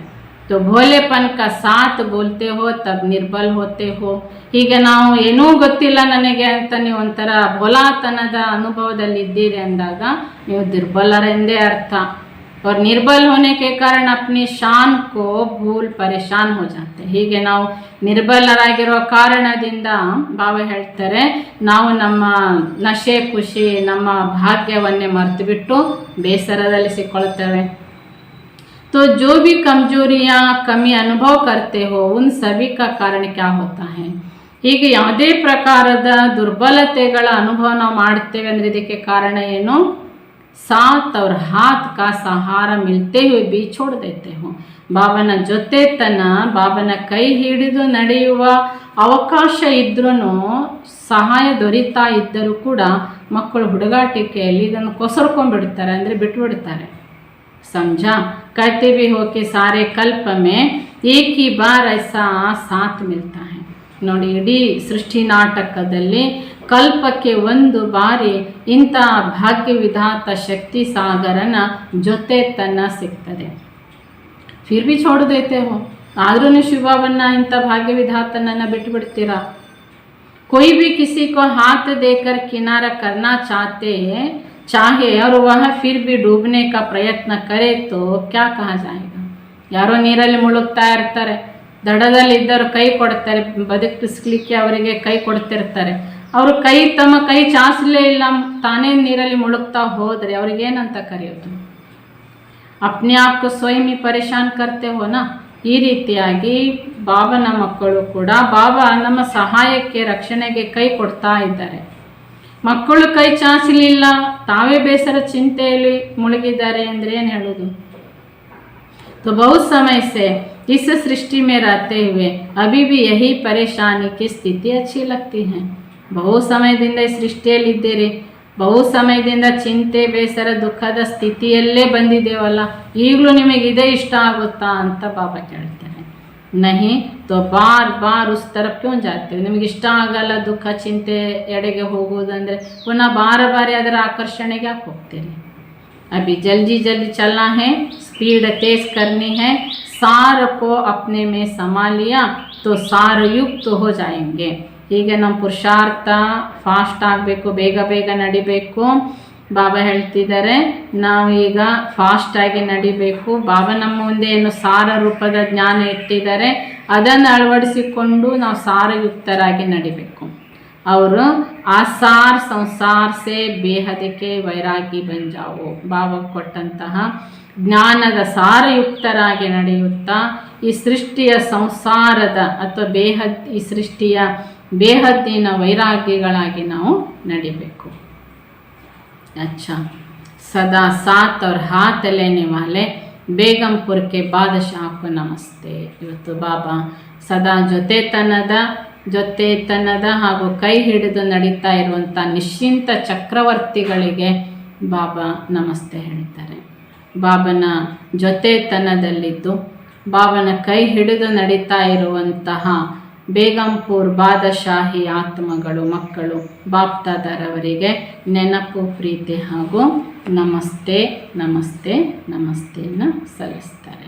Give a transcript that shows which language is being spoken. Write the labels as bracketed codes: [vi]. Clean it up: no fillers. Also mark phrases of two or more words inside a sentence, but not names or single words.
[hi] तो भोलेपन का साथ बोलते हो तब निर्बल होते हो। [kn] ಹೀಗೆ ನಾವು ಏನೂ ಗೊತ್ತಿಲ್ಲ ನನಗೆ ಅಂತ ನೀವು ಒಂಥರ ಭೋಲಾತನದ ಅನುಭವದಲ್ಲಿ ಇದ್ದೀರಿ ಅಂದಾಗ ನೀವು ದುರ್ಬಲರೆಂದೇ ಅರ್ಥ। [hi] और निर्बल होने के कारण अपनी शान को भूल परेशान हो जाते। [kn] ಹೀಗೆ ನಾವು ನಿರ್ಬಲರಾಗಿರೋ ಕಾರಣದಿಂದ ಬಾಬಾ ಹೇಳ್ತಾರೆ, ನಾವು ನಮ್ಮ ನಶೆ ಖುಷಿ ನಮ್ಮ ಭಾಗ್ಯವನ್ನೇ ಮರೆತು ಬಿಟ್ಟು ಬೇಸರದಲ್ಲಿ ಸಿಕ್ಕೊಳ್ತೇವೆ। [hi] तो जो भी कमजोरियाँ कमी अनुभव करते हो उन सभी का कारण क्या होता है। [kn] ಹೀಗೆ ಯಾವುದೇ ಪ್ರಕಾರದ ದುರ್ಬಲತೆಗಳ ಅನುಭವ ನಾವು ಮಾಡ್ತೇವೆ ಅಂದರೆ ಇದಕ್ಕೆ ಕಾರಣ ಏನು? [hi] ಸಾಥ್ और हाथ का सहारा मिलते हुए भी छोड़ देते हो। [kn] ಬಾಬನ ಜೊತೆತನ, ಬಾಬನ ಕೈ ಹಿಡಿದು ನಡೆಯುವ ಅವಕಾಶ ಇದ್ರೂ, ಸಹಾಯ ದೊರೀತಾ ಇದ್ದರೂ ಕೂಡ ಮಕ್ಕಳು ಹುಡುಗಾಟಿಕೆಯಲ್ಲಿ ಇದನ್ನು ಕೊಸರ್ಕೊಂಡ್ಬಿಡ್ತಾರೆ, ಅಂದರೆ ಬಿಟ್ಬಿಡ್ತಾರೆ। [hi] समझा? कहते भी हो कि सारे कल्प में एक ही बार ऐसा साथ मिलता है। [kn] ನೋಡಿ, ಇಡೀ ಸೃಷ್ಟಿ ನಾಟಕದಲ್ಲಿ ಕಲ್ಪಕ್ಕೆ ಒಂದು ಬಾರಿ ಇಂಥ ಭಾಗ್ಯ ವಿಧಾತ ಶಕ್ತಿ ಸಾಗರನ ಜೊತೆತನ ಸಿಗ್ತದೆ। [hi] फिर भी छोड़ देते हो, [kn] ಆದ್ರೂ ಶಿವಬಾಬನ್ನ ಇಂಥ ಭಾಗ್ಯ ವಿಧಾತನನ್ನು ಬಿಟ್ಟು ಬಿಡ್ತೀರಾ? [hi] कोई भी किसी को हाथ देकर किनारा करना चाहे और वह फिर भी डूबने का प्रयत्न करे तो क्या कहा जाएगा। [kn] ಯಾರೋ ನೀರಲ್ಲಿ ಮುಳುಗ್ತಾ ಇರ್ತಾರೆ, ದಡದಲ್ಲಿ ಇದ್ದರು ಕೈ ಕೊಡ್ತಾರೆ, ಬದುಕಿಸ್ಲಿಕ್ಕೆ ಅವರಿಗೆ ಕೈ ಕೊಡ್ತಿರ್ತಾರೆ, ಅವರು ತಮ್ಮ ಕೈ ಚಾಚಲೇ ಇಲ್ಲ, ತಾನೇ ನೀರಲ್ಲಿ ಮುಳುಗ್ತಾ ಹೋದರೆ ಅವ್ರಿಗೇನಂತ ಕರೆಯೋದು? [hi] अपने आप को स्वयं ही परेशान करते हो ना। [kn] ಈ ರೀತಿಯಾಗಿ ಬಾಬನ ಮಕ್ಕಳು ಕೂಡ ಬಾಬಾ ನಮ್ಮ ಸಹಾಯಕ್ಕೆ ರಕ್ಷಣೆಗೆ ಕೈ ಕೊಡ್ತಾ ಇದ್ದಾರೆ। ಮಕ್ಕಳು ಕೈ ಚಾಚಲಿಲ್ಲ, ತಾವೇ ಬೇಸರ ಚಿಂತೆಯಲ್ಲಿ ಮುಳುಗಿದ್ದಾರೆ ಅಂದರೆ ಏನು ಹೇಳೋದು? [hi] तो बहुत समय से इस सृष्टि में रहते हुए अभी भी यही परेशानी की स्थिति अच्छी लगती है. [kn] ಬಹು ಸಮಯದಿಂದ ಈ ಸೃಷ್ಟಿಯಲ್ಲಿದ್ದೀರಿ, ಬಹು ಸಮಯದಿಂದ ಚಿಂತೆ ಬೇಸರ ದುಃಖದ ಸ್ಥಿತಿಯಲ್ಲೇ ಬಂದಿದ್ದೇವಲ್ಲ, ಈಗಲೂ ನಿಮಗೆ ಇದೇ ಇಷ್ಟ ಆಗುತ್ತಾ ಅಂತ ಬಾಬಾ ಕೇಳ್ತಾರೆ. [hi] नहीं तो बार बार उस तरफ़ क्यों जाते. [kn] ನಿಮಗೆ ಇಷ್ಟ ಆಗಲ್ಲ ದುಃಖ ಚಿಂತೆ ಎಡೆಗೆ ಹೋಗುವುದಂದರೆ ಪುನಃ ಬಾರಿ ಅದರ ಆಕರ್ಷಣೆಗೆ ಯಾಕೆ ಹೋಗ್ತೀರಿ? [hi] अभी जल्दी जल्दी चलना है, स्पीड तेज करनी है. सार को अपने में समा लिया तो सारयुक्त हो जाएंगे. [kn] ಹೀಗೆ ನಮ್ಮ ಪುರುಷಾರ್ಥ ಫಾಸ್ಟ್ ಆಗಬೇಕು, ಬೇಗ ಬೇಗ ನಡಿಬೇಕು. ಬಾಬಾ ಹೇಳ್ತಿದ್ದಾರೆ ನಾವೀಗ ಫಾಸ್ಟಾಗಿ ನಡಿಬೇಕು. ಬಾಬಾ ನಮ್ಮ ಮುಂದೆ ಏನು ಸಾರ ರೂಪದ ಜ್ಞಾನ ಇಟ್ಟಿದ್ದಾರೆ ಅದನ್ನು ಅಳವಡಿಸಿಕೊಂಡು ನಾವು ಸಾರಯುಕ್ತರಾಗಿ ನಡಿಬೇಕು. [hi] ಅವರು असार संसार से बेहद के वैरागी बन जाओ. [kn] ಬಾಬಾ ಕೊಟ್ಟಂತಹ ಜ್ಞಾನದ ಸಾರಯುಕ್ತರಾಗಿ ನಡೆಯುತ್ತಾ ಈ ಸೃಷ್ಟಿಯ ಸಂಸಾರದ ಅಥವಾ ಈ ಸೃಷ್ಟಿಯ ಬೇಹದ್ದಿನ ವೈರಾಗ್ಯಗಳಾಗಿ ನಾವು ನಡಿಬೇಕು. [hi] अच्छा, सदा साथ और हाथ लेने वाले बेगमपुर के बादशाह को ನಮಸ್ತೆ. [kn] ಇವತ್ತು ಬಾಬಾ ಸದಾ ಜೊತೆತನದ ಹಾಗೂ ಕೈ ಹಿಡಿದು ನಡೀತಾ ಇರುವಂಥ ನಿಶ್ಚಿಂತ ಚಕ್ರವರ್ತಿಗಳಿಗೆ ಬಾಬಾ ನಮಸ್ತೆ ಹೇಳ್ತಾರೆ. ಬಾಬನ ಜೊತೆತನದಲ್ಲಿದ್ದು ಬಾಬನ ಕೈ ಹಿಡಿದು ನಡೀತಾ ಇರುವಂತಹ ಬೇಗಂಪುರ್ ಬಾದಶಾಹಿ ಆತ್ಮಗಳು ಮಕ್ಕಳು ಬಾಪ್ತಾದರವರಿಗೆ ನೆನಪು ಪ್ರೀತಿ ಹಾಗೂ ನಮಸ್ತೆ ನಮಸ್ತೆ ನಮಸ್ತೆಯನ್ನು ಸಲ್ಲಿಸ್ತಾರೆ.